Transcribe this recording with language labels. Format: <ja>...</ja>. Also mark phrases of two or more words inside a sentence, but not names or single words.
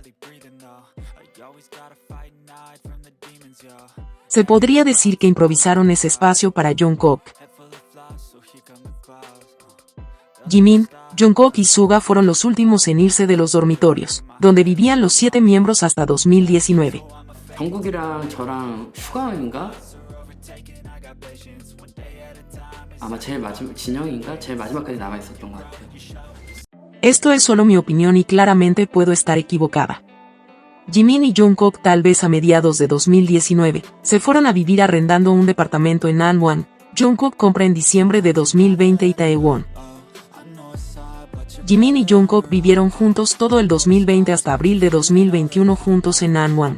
<es>Se podría decir que improvisaron ese espacio para Jungkook. Jimin, Jungkook y Suga fueron los últimos en irse de los dormitorios, donde vivían los 7 miembros hasta 2019.</es> <ko>정국이랑 저랑 슈가인가? 아마 진영인가? 제일 마지막까지 남아 있었던 것 같아요.</ko> <es>Esto es solo mi opinión y claramente puedo estar equivocada. Jimin y Jungkook tal vez a mediados de 2019 se fueron a vivir arrendando un departamento en An-Wan. Jungkook compra en diciembre de 2020 Itaewon. Jimin y Jungkook vivieron juntos todo el 2020 hasta abril de 2021 juntos en An-Wan.</es>